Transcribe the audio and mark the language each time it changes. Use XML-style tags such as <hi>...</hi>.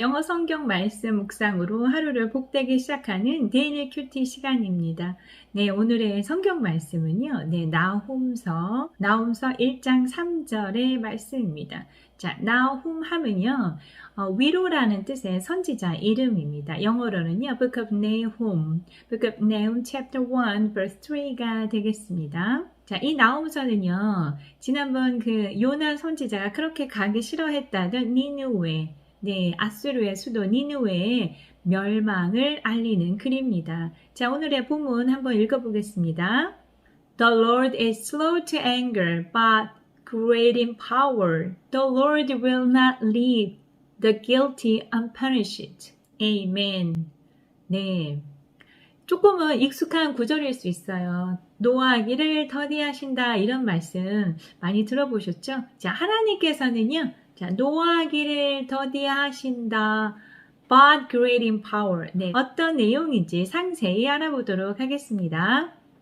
<ko>영어 성경 말씀 묵상으로 하루를 복되게 시작하는 데일리 큐티 시간입니다. 네, 오늘의 성경 말씀은요. 네, 나훔서 1장 3절의 말씀입니다. 자, 나훔 하면요. 위로라는 뜻의 선지자 이름입니다. 영어로는요.</ko> <en>Book of Nahum, Book of Nahum chapter 1 verse 3가</en> <ko>되겠습니다. 자, 이 나훔서는요, 지난번 그 요나 선지자가 그렇게 가기 싫어했다던 니느웨, 네, 아수르의 수도 니느웨의 멸망을 알리는 글입니다. 자, 오늘의 본문 한번 읽어보겠습니다.</ko> <en>The Lord is slow to anger, but great in power. The Lord will not leave the guilty unpunished. Amen. 네.</en> <ko>조금은 익숙한 구절일 수 있어요. 노하기를 더디하신다 이런 말씀 많이 들어보셨죠? 자, 하나님께서는요. 자, 노하기를 더디하신다.</ko> <en>But great in power.</en> <ko>네, 어떤 내용인지 상세히 알아보도록 하겠습니다.</ko>